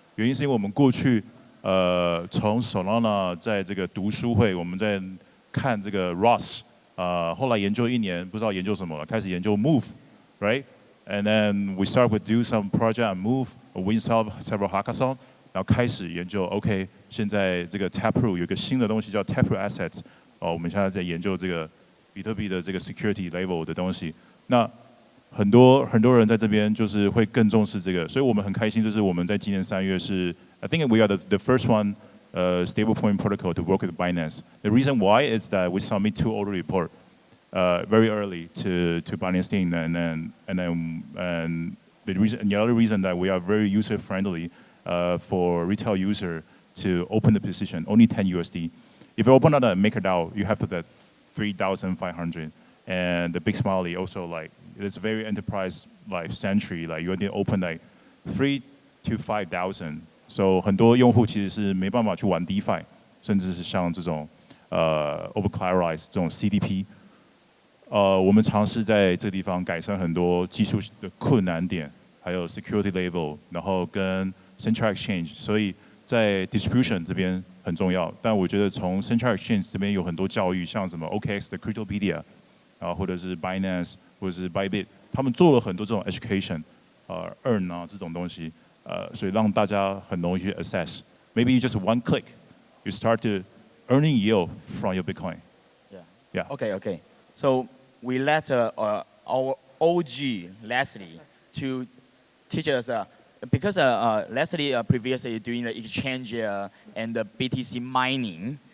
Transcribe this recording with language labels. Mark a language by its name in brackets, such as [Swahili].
[Chinese] 原因是因为我们过去从 Solana 在这个读书会，我们在看这个 Ross， 后来研究1年，不知道研究什么了，开始研究 Move，right？ [English] And then we start with do some project and move, win several hackathon， [Chinese] 然后开始研究 OK， 现在这个 Taproot 有一个新的东西叫 Taproot Assets， 我们现在在研究这个比特币的这个 security level 的东西。那很多人在这边就是会更重视这个，所以我们很开心，就是我们在今年3月是 [English] I think we are the first one stablecoin protocol to work with Binance. The reason why is that we submit 2 audit report. Very early to Binance team, and the other reason that we are very user friendly for retail user to open the position only 10 USD. If you open on a MakerDAO, you have to get 3,500, and the big smiley also like it's very enterprise like Century, like you need to open like 3,000 to 5,000. [Chinese] So 很多用户其实是没办法去玩 DeFi， 甚至是像这种overcollateralized 这种 CDP。我们尝试在这个地方改善很多技术的困难点，还有 security level， 然后跟 Central Exchange， 所以在 distribution 这边很重要。但我觉得从 Central Exchange 这边有很多教育，像什么 OKX 的 Cryptopedia， 或者是 Binance， 或者是 Bybit， 他们做了很多这种 education，earn 这种东西，所以让大家很容易去 access。 [English] Maybe just one click, you start to earning yield from your Bitcoin. Yeah. Okay. So we let our OG Leslie to teach us because Leslie previously doing the exchange and the BTC mining.